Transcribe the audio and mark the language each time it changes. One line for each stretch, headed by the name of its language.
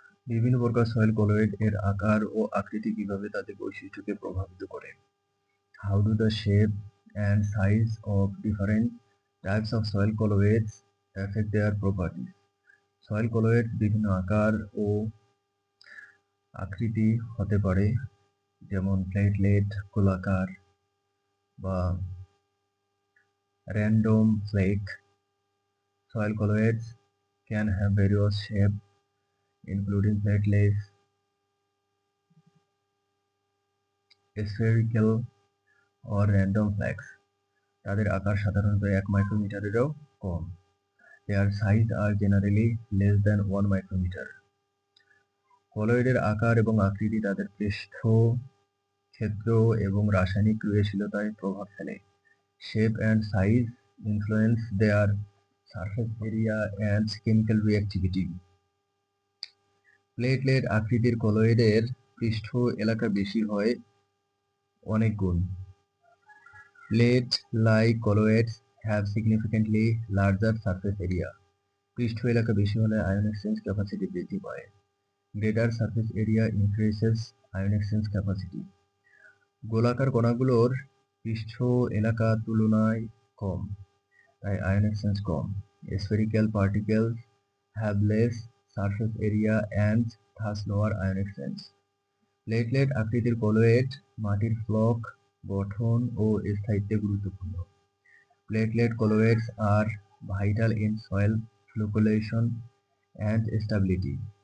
Bangla: বিভিন্ন প্রকার soil colloid এর আকার ও আকৃতি কিভাবে তাদের বৈশিষ্ট্যকে প্রভাবিত করে?
English: How do the shape and size of different types of soil colloids affect their properties?
Bangla: Soil colloid বিভিন্ন আকার ও আকৃতি হতে পারে, যেমন প্লেটলেট, গোলাকার বা
English: random flake. Soil colloids can have various shapes, including platelets, spherical or random flakes.
Bangla: তাদের আকার সাধারণত 1 মাইক্রোমিটারেরও কম।
English: Their size are generally less than 1 micrometer.
Bangla: কলয়েডের আকার এবং আকৃতি তাদের পৃষ্ঠ, ক্ষেত্র এবং রাসায়নিক ক্রিয়াশীলতায় প্রভাব ফেলে।
English: Shape and size influence their surface area and chemical reactivity.
Bangla: Platelet আকৃতির কলয়েডের পৃষ্ঠ এলাকা বেশি হয় অনেক গুণ।
English: Plate-like colloids have significantly larger surface area.
Bangla: পৃষ্ঠ এলাকা বেশি হলে ion exchange capacity বৃদ্ধি পায়।
English: Greater surface area increases ion exchange capacity.
Bangla: গোলাকার কণাগুলোর পৃষ্ঠ এলাকা তুলনায় কম, তাই ion exchange com.
English: Spherical particles have less surface area and thus lower ion exchange.
Bangla: Platelet আকৃতির কলয়েড মাটির ফ্লক গঠন ও স্থায়িত্বে গুরুত্বপূর্ণ।
English: Platelet colloids are vital in soil flocculation and stability.